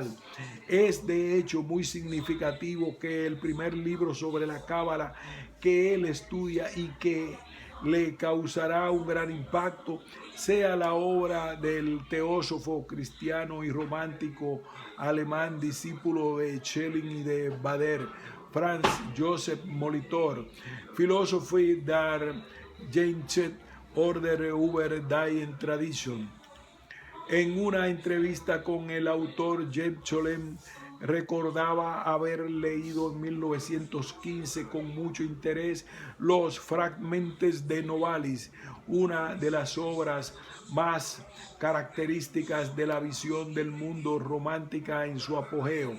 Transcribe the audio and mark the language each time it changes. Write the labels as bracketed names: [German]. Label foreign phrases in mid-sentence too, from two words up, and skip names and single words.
[Spanish] Es de hecho muy significativo que el primer libro sobre la Cábala que él estudia y que le causará un gran impacto sea la obra del teósofo cristiano y romántico alemán, discípulo de Schelling y de Bader, Franz Joseph Molitor, Philosophie der Geinsche Order über die Tradition. En una entrevista con el autor, Jeff Scholem recordaba haber leído en 1915 con mucho interés los Fragmentes de Novalis, una de las obras más características de la visión del mundo romántica en su apogeo.